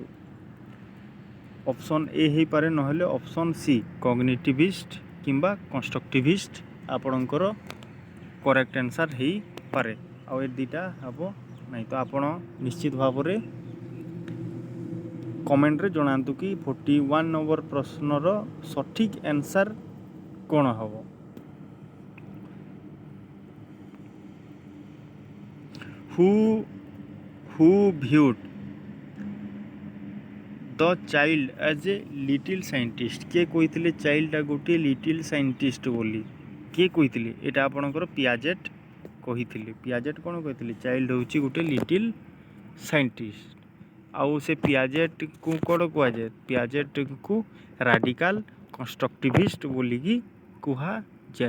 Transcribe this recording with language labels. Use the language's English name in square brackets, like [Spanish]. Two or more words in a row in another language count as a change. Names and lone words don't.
[English] option A [Odia] ହେଇପାରେ, ନହେଲେ [English] option C cognitivist [Odia] କିମ୍ବା କନଷ୍ଟ୍ରକ୍ଟିଭିଷ୍ଟ ଆପଣଙ୍କର [English] correct answer [Odia] ହେଇପାରେ। ଆଉ ଏ ଦୁଇଟା ହେବ ନାହିଁ। ତ ଆପଣ ନିଶ୍ଚିତ ଭାବରେ କମେଣ୍ଟରେ ଜଣାନ୍ତୁ କି 41 ନମ୍ବର ପ୍ରଶ୍ନର ସଠିକ୍ ଆନ୍ସର୍ କ'ଣ ହେବ। [English] who viewed the child as a little scientist। [Odia] କିଏ କହିଥିଲେ ଚାଇଲ୍ଡଟା ଗୋଟିଏ [English] little scientist [Odia] ବୋଲି? କିଏ କହିଥିଲେ? ଏଇଟା ଆପଣଙ୍କର ପିଆଜେଟ୍ କହିଥିଲେ। ପିଆଜେଟ୍ କ'ଣ କହିଥିଲେ? ଚାଇଲ୍ଡ ହେଉଛି ଗୋଟେ [English] little scientist. [Odia] ଆଉ ସେ ପିଆଜେଟ୍କୁ କ'ଣ କୁହାଯାଏ? ପିଆଜେଟ୍କୁ [English] radical constructivist [Odia] ବୋଲିକି କୁହାଯାଏ।